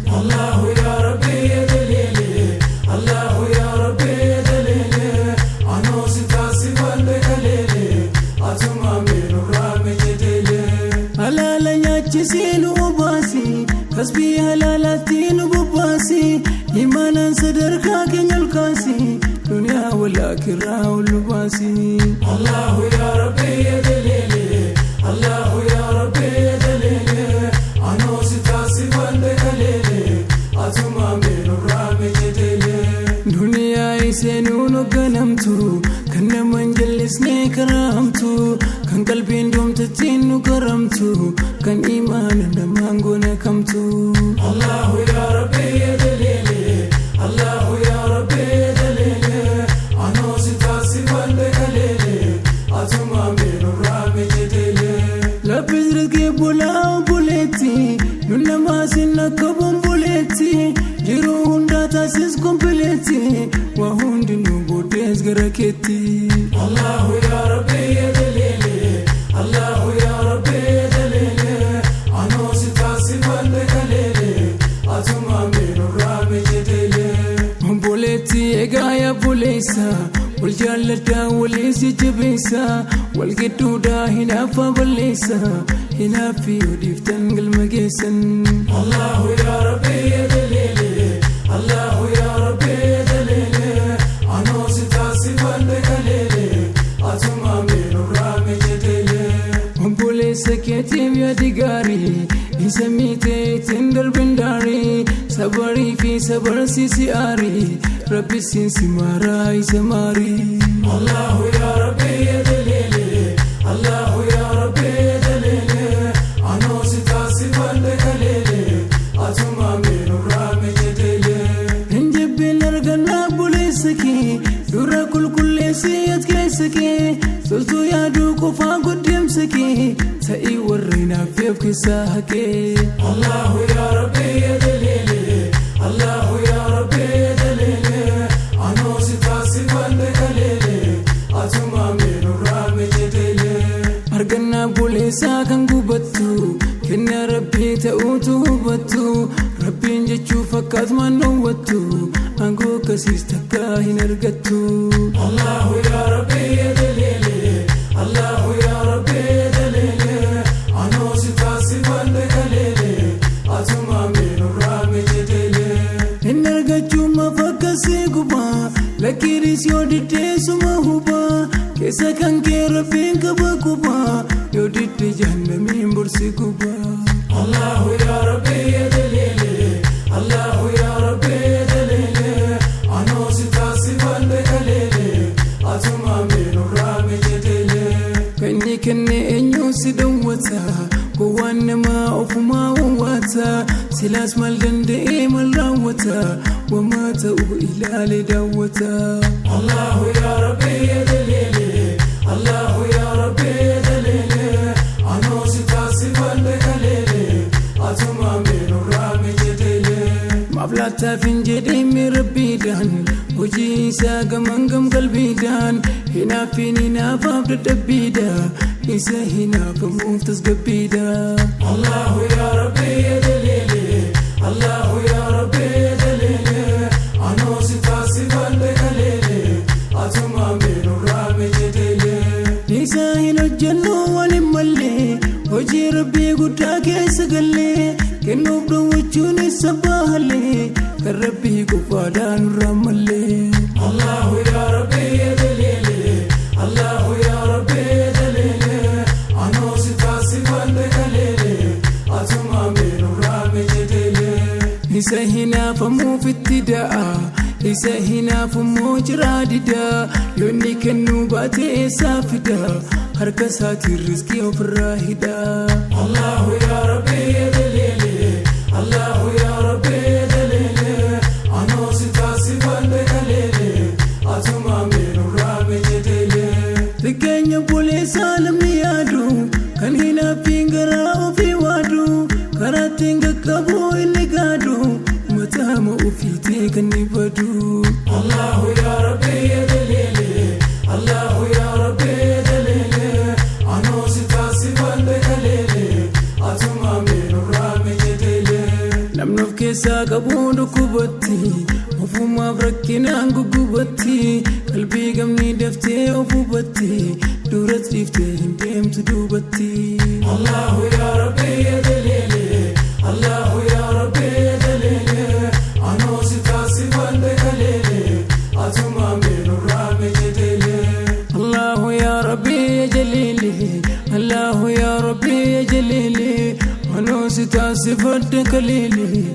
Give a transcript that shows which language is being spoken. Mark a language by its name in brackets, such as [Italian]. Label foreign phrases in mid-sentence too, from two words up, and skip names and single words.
[Arabic] الله يا ربي يا جليل، الله يا ربي يا جليل, [Oromo] anoo si taasifadhe kaleele, atuma miidhurraa mijeteele. Halaala nyaachisii nu obaasi, kasbii halaalaatti nu bobbaasi, imaanaan sadarkaa keenya ol kaasi, duniyaa wal aakiraa ol nu baasi. [Arabic] الله يا ربي يا جليل، الله يا ربي يا جليل, [Oromo] anoo si taasifadhe kaleele, atuma miidhurraa mijeteele. Duniyaa iseenuun hoogganamtu, Kan nama hin jallisnee karaa hamtu, kan qalbiin doomtattiin nu karamtu, kan imaana namaan goona kamtu. [Arabic] الله يا ربي يا جليل، الله يا ربي يا جليل, [Oromo] anoo si taasifadhe kaleele, atuma meenurraa mijitele. Laphis rizqii bulaa buleetti, nu namaa sin akka bombuleetti, jiruu hundaa taasis kompileetti, waa hundi nu booddees gara keetti. [Arabic] الله يا ربي يا جليل، الله يا ربي يا جليل, [Oromo] anoo si taasifadhe kaleele, atuma meenurraa mijitele. Obboleetti egaa yaa buleessa, wal jaalladhaa walii si jabeessa, wal gidduudhaa hin hafa balleessa, hin haffi yoo dhiiftan galma geessan. [Arabic] الله يا ربي يا جليل، الله يا ربي يا جليل, [Oromo] anoo si taasifadhe kaleele, atuma meenurraa mijitele. Obboleessa keetiif yaadi gaarii, isa miitee ittiin darbin daarii, sabarii fi sabarsiisi aarii, Rabbi siin si maaraa isa maarii. [Arabic] الله يا ربي يا جليل، الله يا ربي يا جليل, [Oromo] anoo si taasifadhe kaleele, atuma meenurraa mijitele. Hin jibbin argannaa buleessa kee, dura qulqulleessi at keessa kee, toltuu yaaduu qofaa guddeemsa kee, ta'ii warreen hafeef keessaa haqee. [Arabic] الله يا ربي يا جليل، الله يا ربي يا جليل, [Oromo] anoo si taasifadhe kaleele, atuma meenurraa mijitele. Argannaa buleessaa kan gubattu, kenna Rabbii ta'uutu hubattu, Rabbiin jechuu fakkaatumaan dhoowwattu, aangoo akkasiis takka hin argattu. [Arabic] الله يا ربي يا جليل، الله يا ربي يا جليل, [Oromo] anoo si taasifadhe kaleele, atuma meenurraa mijitele. Hin argachuu maaf akkasii guba, lakkiinis yoo diddee suma huba, keessa kan kee Rabbiin qaba quba, yoo didde jahannamiin borsi guba. [Arabic] الله يا ربي يا جليل، الله يا ربي يا جليل, [Oromo] anoo si taasifadhe kaleele, atuma meenurraa mijitele. Kan inni kenne eenyu si dhowwata, gowwaan namaa ofumaa wawwaata, silaas maal danda'ee maal raawwata, wamaa ta'u ilaalee daawwata. [Arabic] الله يا ربي يا جليل، الله يا ربي يا جليل, [Oromo] anoo si taasifadhe kaleele, atuma meenurraa mijitele. Maaf laattaaf hin jedhee mee Rabbiidhaan, hojii isaa gaman gam qalbiidhaan, hin hafin hin hafaaf dadhabbiidha, isa hin hafamuuf tasgabbiidha. [Arabic] الله يا ربي يا جليل، الله يا ربي يا جليل, [Oromo] anoo si taasifadhe kaleele, atuma meenurraa mijitele. Isa hin hojjennu waliin malle, hojii Rabbii guddaa keessa galle, kennuuf dhowwachuun isa baalle, kan Rabbii qofaadhaan irraa malle. [Arabic] الله يا ربي يا جليل، الله يا ربي يا جليل, [Oromo] anoo si taasifadhe kaleele, atuma meenurraa mijitele. Isa hin hafamuuf itti da'a, isa hin hafummoo jiraa dida, yoo inni kennuu baate eessaa fida, harka isaatiin riskii ofirraa hida. [Arabic] الله يا ربي يا جليل، الله يا ربي يا جليل, [Oromo] anoo si taasifadhe kaleele, atuma meenurraa mijitele. Xiqqeenya buleessaa namni yaadu, kan hin hafin garaa ofii waadu, karaa ittiin qaqqabu inni gaadu, mataa ma ofiitii kan ni badu. [Arabic] الله يا ربي يا جليل، الله يا ربي يا جليل, [Oromo] anoo si taasifadhe kaleele, atuma meenurraa mijitele. Namni of keessaa qabu dhukkubatti, ofumaaf rakkinaan guggubatti, qalbii gamni daftee of hubatti, duras dhiiftee hin deemtu duubatti. [Arabic] الله يا ربي يا جليل، الله يا ربي يا جليل, [Oromo] anoo si taasifadhe kaleele, atuma meenurraa mijitele. [Arabic] الله يا ربي يا جليل، الله يا ربي يا جليل, [Oromo] anoo si taasifadhe kaleele,